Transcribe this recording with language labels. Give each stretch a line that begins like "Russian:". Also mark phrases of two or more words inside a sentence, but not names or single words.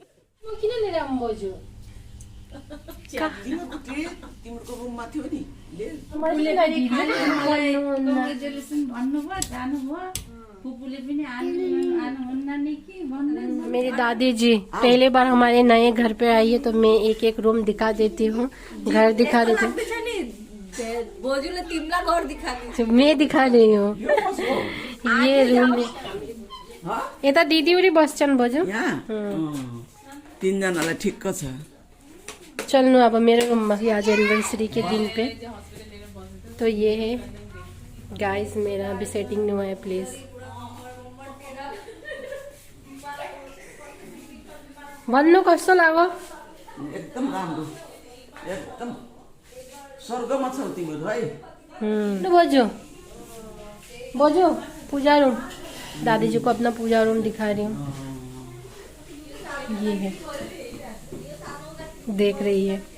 Nepali: किन लिएर आउनुभयो? तिम्रो रुममा थियो नि कङ्ग्रेचुलेसन भन्नुभयो, जानुभयो, फुपूले पनि आउनुहुन्न नि कि भन्नु।
Hindi: मेरी दादी जी पहले बार हमारे नए घर पे आई है, तो मैं एक एक रूम दिखा देती हूँ, घर दिखा देती हूँ।
Nepali: बोजूले तिमीलाई
Hindi: घर दिखाती मैं दिखा रही हूँ ये रूम।
Nepali: यता दिदी उरी बस्छन् बोजू। तीनजनालाई ठिक्क छ। चल्नु अब मेरो रूममा आज एनिवर्सरी
Hindi: के दिन पे। तो ये है गाइस, मेरा अभी सेटिंग नहीं हुआ है, प्लीज।
Nepali: भन्नु कस्तो लाग्यो? एकदम राम्रो, एकदम स्वर्गमा छौ तिम्रो है।
Hindi: बोजू बोजू पूजा रूम, दादी जी को अपना पूजा रूम दिखा रही हूँ। ये है, देख रही है।